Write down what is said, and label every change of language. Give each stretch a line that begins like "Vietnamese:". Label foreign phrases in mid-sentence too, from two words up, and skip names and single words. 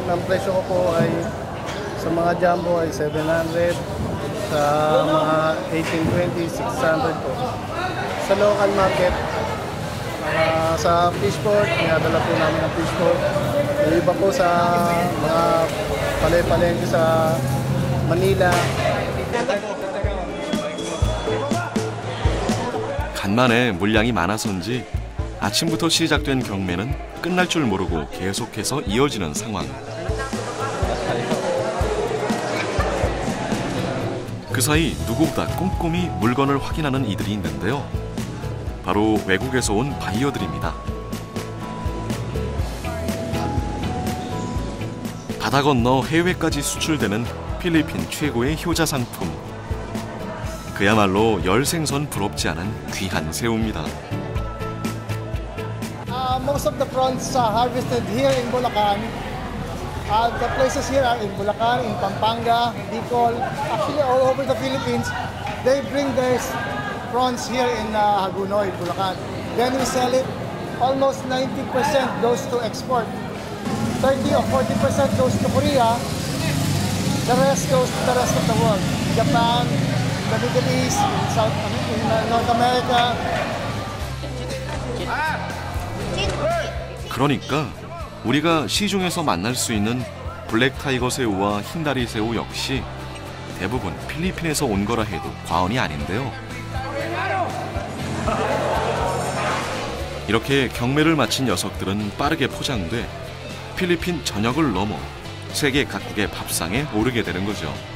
Filipino: Ang presyo ko po ay sa mga jumbo ay 700, sa mga 1820, 600 po. Sa
English: local market,
Filipino: sa fishport, dinadala po namin ang fishport. Yung iba po sa mga palengke sa Manila.
Korean: 간만에 물량이 많아서인지 아침부터 시작된 경매는 끝날 줄 모르고 계속해서 이어지는 상황. 그 사이 누구보다 꼼꼼히 물건을 확인하는 이들이 있는데요. 바로 외국에서 온 바이어들입니다. 바다 건너 해외까지 수출되는 필리핀 최고의 효자 상품. 그야말로 열생선 부럽지 않은 귀한 새우입니다.
English: Most of the prawns harvested here in Bulacan. The places here are in Bulacan, in Pampanga, Bicol, actually all over the Philippines. They bring their prawns here in Hagonoy, Bulacan. Then we sell it. Almost 90% goes to export. 30 or 40% goes to Korea. The rest goes to the rest of the world. Japan, the Middle East, in North America.
Korean: 그러니까 우리가 시중에서 만날 수 있는 블랙 타이거 새우와 흰다리 새우 역시 대부분 필리핀에서 온 거라 해도 과언이 아닌데요. 이렇게 경매를 마친 녀석들은 빠르게 포장돼 필리핀 전역을 넘어 세계 각국의 밥상에 오르게 되는 거죠.